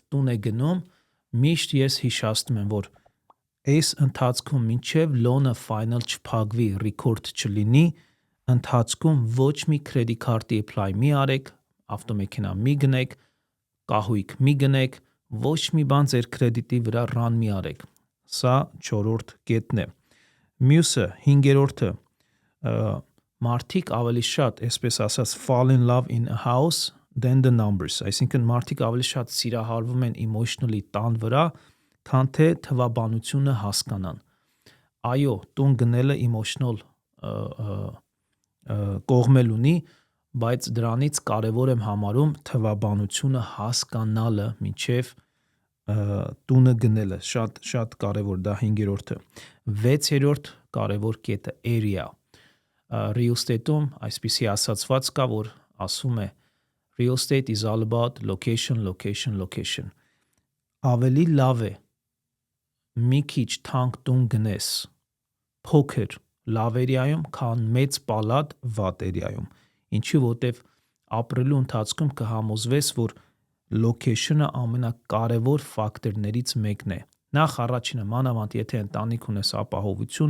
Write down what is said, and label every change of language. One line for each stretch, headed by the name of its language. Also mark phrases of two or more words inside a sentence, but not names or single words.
Armenian: տուն է գնում, միշտ ես հիշեցնում եմ, որ այս ընթացքում մինչև loan-ը final չփակվի, record չլինի, ընթացքում ոչ մի
English: credit card-
Armenian: ի apply մի արեք, ավտոմեքենա մի գնեք, կահույք մի գնեք, ոչ մի բան ձեր կրեդիտի վրա run մի արեք։ Սա չորրորդ կետն է։ Մյուսը, հինգերորդը, մարդիկ ավելի շատ, այսպես ասած,
English: fall in love in a house than the numbers,
Armenian: այսինքն մարդիկ ավելի շատ սիրահարվում են emotionally տան վրա, քան թե թվաբանությունը հասկանան։ Այո, տուն գնելը emotional կողմ էլ ունի, բայց դրանից կարևոր եմ համարում թվաբանությունը հասկանալը մինչև տունը գնելը, շատ կարևոր, դա հինգերորդը։ Վեցերորդ կարևոր կետը area։
English: real estate-
Armenian: ում այսպիսի ասացված կա, որ ասում է
English: real estate is all about location, location, location.
Armenian: Ավելի լավ է մի քիչ թանկ տուն գնես փոքր լավ էրիայում, քան մեծ պալատ վատ էրիայում։ Ինչի որտեվ ապրելու ընթացքում կհամոզվես, որ location-ը ամենակարևոր ֆակտորներից մեկն է։ Նախ առաջինը մանավանդ եթե ընտանիք ունես ապահովություն